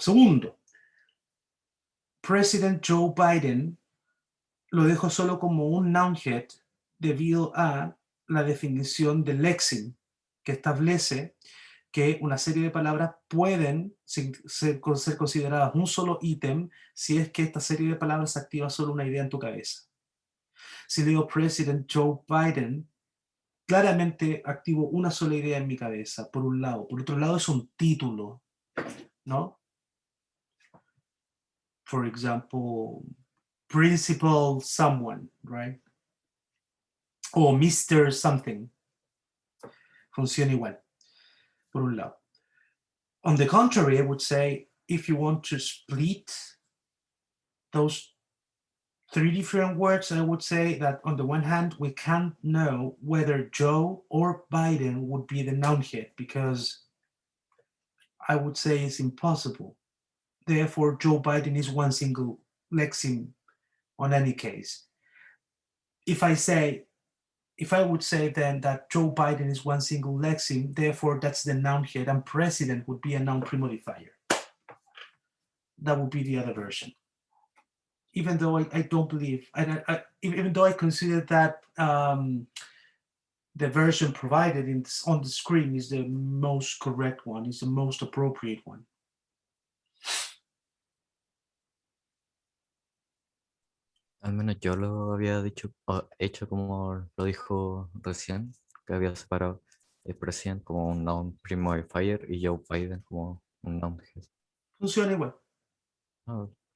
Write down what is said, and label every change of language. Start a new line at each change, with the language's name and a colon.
Spanish: Segundo, President Joe Biden lo dejo solo como un noun head debido a la definición del lexeme que establece que una serie de palabras pueden ser consideradas un solo ítem si es que esta serie de palabras activa solo una idea en tu cabeza. Si digo President Joe Biden, claramente activo una sola idea en mi cabeza, por un lado. Por otro lado es un título, ¿no?
English: For example, principal someone, right?
Spanish: O Mr. something. Funciona igual, por un lado.
English: On the contrary, I would say if you want to split those three different words, I would say that on the one hand, we can't know whether Joe or Biden would be the noun head because I would say it's impossible. Therefore, Joe Biden is one single lexeme on any case. If I would say then that Joe Biden is one single lexeme, therefore that's the noun head, and president would be a noun premodifier. That would be the other version. Even though I don't believe, even though I consider that the version provided on the screen is the most correct one, is the most appropriate one.
Spanish: Al menos yo lo había dicho, hecho como lo dijo recién, que había separado el presidente como un noun premodifier y Joe Biden como un noun head. Funciona igual. Ah,